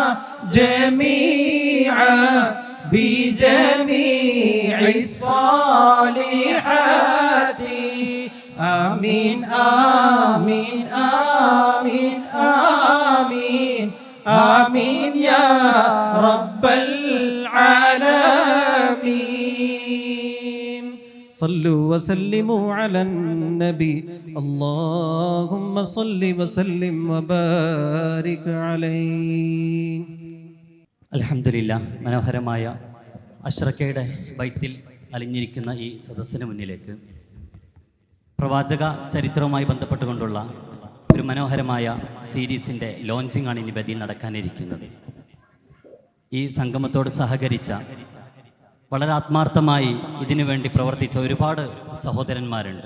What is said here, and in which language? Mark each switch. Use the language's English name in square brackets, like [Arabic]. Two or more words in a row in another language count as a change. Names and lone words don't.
[Arabic] جميعا بجميع الصالحات آمين آمين آمين آمين آمين يا رب العالمين صلوا وسلموا على النبي اللهم صل وسلم وبارك عليه. [Malayalam] അൽഹംദുലില്ലാ, മനോഹരമായ അഷ്റക്കയുടെ ബൈത്തിൽ അലിഞ്ഞിരിക്കുന്ന ഈ സദസ്സിന് മുന്നിലേക്ക് പ്രവാചക ചരിത്രവുമായി ബന്ധപ്പെട്ടുകൊണ്ടുള്ള ഒരു മനോഹരമായ സീരീസിൻ്റെ ലോഞ്ചിങ് ആണ് ഇനി വേദിയിൽ നടക്കാനിരിക്കുന്നത്. ഈ സംഗമത്തോട് സഹകരിച്ച, വളരെ ആത്മാർത്ഥമായി ഇതിനു വേണ്ടി പ്രവർത്തിച്ച ഒരുപാട് സഹോദരന്മാരുണ്ട്.